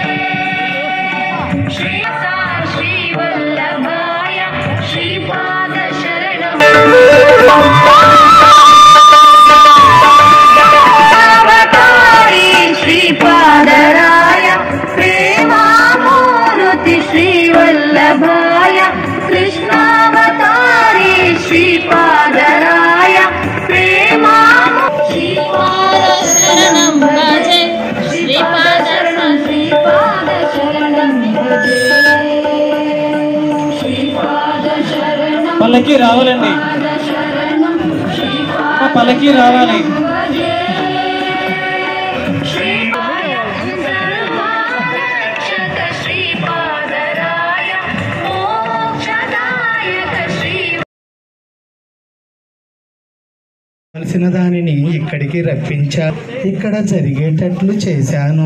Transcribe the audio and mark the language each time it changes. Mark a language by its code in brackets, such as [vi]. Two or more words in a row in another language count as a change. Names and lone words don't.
[sa] श्रीवल्लभाय श्रीपाद शरणं श्रीपादराय प्रेमामूर्ति श्रीवल्लभाय कृष्णावतारी श्रीपादराय श्रीपाद शरणं भजे श्रीपाद शरणं श्रीपाद शरणं भजे श्रीपाद शरणं [te] పల్లకి రావాలండి, పల్లకి రావాలి. కలిసిన దానిని ఇక్కడికి రప్పించా, ఇక్కడ జరిగేటట్లు చేశాను.